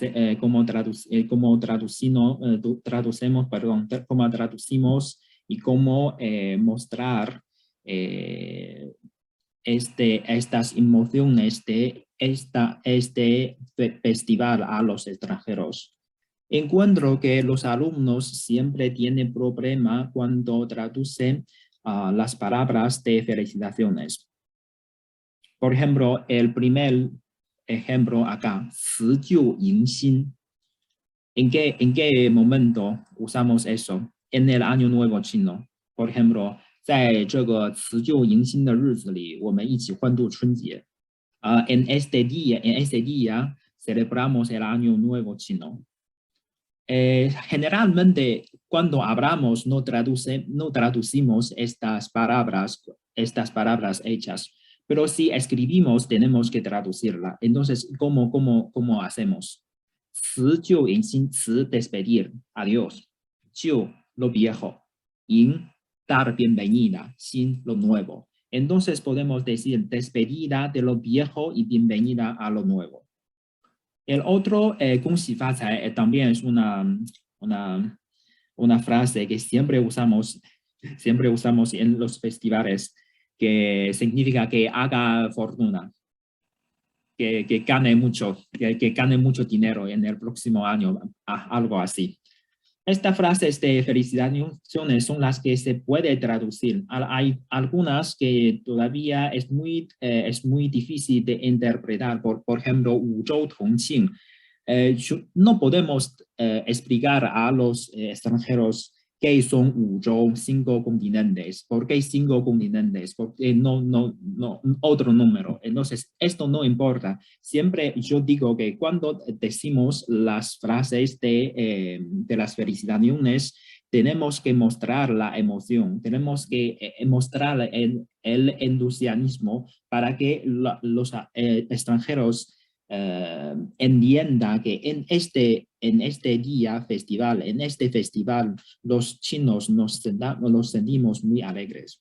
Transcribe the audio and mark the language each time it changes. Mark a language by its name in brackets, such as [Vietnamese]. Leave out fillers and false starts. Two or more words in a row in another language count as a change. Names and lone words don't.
[Spanish] traducimos y cómo mostrar estas emociones de este festival a los extranjeros. Encuentro que los alumnos siempre tienen problema cuando traducen las palabras de felicitaciones. Por ejemplo, el primer ejemplo acá, [Chinese] 辞旧迎新. [Spanish] ¿En qué momento usamos eso? En el Año Nuevo Chino. Por ejemplo, [Chinese] 在这个辞旧迎新的日子里，我们一起欢度春节。 [Spanish] En este día celebramos el Año Nuevo Chino. Generalmente, cuando hablamos, no traducimos estas palabras hechas, pero si escribimos, tenemos que traducirla. Entonces, ¿cómo hacemos? [Chinese] 辞旧迎新, [Spanish] 辞 despedir, adiós, 旧 lo viejo, 迎 dar bienvenida, 新 lo nuevo. Entonces podemos decir despedida de lo viejo y bienvenida a lo nuevo. El otro, [Chinese] 恭喜发财, [Spanish] también es una frase que siempre usamos en los festivales, que significa que haga fortuna, que gane mucho dinero en el próximo año, algo así. Estas frases de felicitaciones son las que se puede traducir. Hay algunas que todavía es muy difícil de interpretar. Por ejemplo, [Chinese] 五洲同庆. [Spanish] No podemos explicar a los extranjeros qué son 五洲, 5 continentes. ¿Por qué 5 continentes? ¿Por qué no otro número? Entonces, esto no importa. Siempre yo digo que cuando decimos las frases de las felicitaciones, tenemos que mostrar la emoción, tenemos que mostrar el entusiasmo para que los extranjeros entienda que en este festival, los chinos nos sentimos muy alegres.